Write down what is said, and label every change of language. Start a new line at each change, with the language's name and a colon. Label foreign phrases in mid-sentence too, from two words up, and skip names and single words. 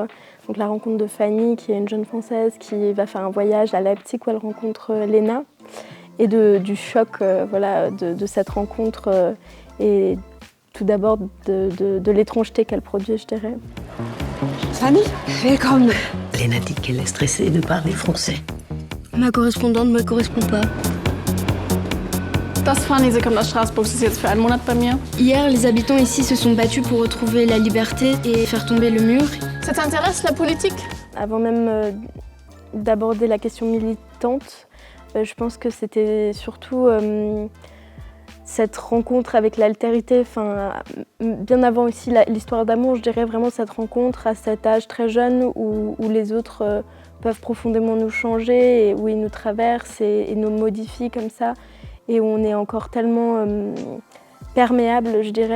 French: Donc la rencontre de Fanny, qui est une jeune Française qui va faire un voyage à Leipzig où elle rencontre Lena, et du choc de cette rencontre et tout d'abord de l'étrangeté qu'elle produit, je dirais.
German: Fanny, willkommen.
French: Lena dit qu'elle est stressée de parler français. Ma correspondante ne me correspond pas.
German: Das Fanny, sie kommt aus Straßburg, sie ist jetzt für einen Monat bei mir. Hier,
French: les habitants ici se sont battus pour retrouver la liberté et faire tomber le mur. Ça t'intéresse, la politique? Avant même d'aborder la question militante, je pense que c'était surtout cette rencontre avec l'altérité, bien avant aussi l'histoire d'amour, je dirais vraiment cette rencontre à cet âge très jeune où les autres peuvent profondément nous changer, et où ils nous traversent et nous modifient comme ça, et où on est encore tellement perméable, je dirais.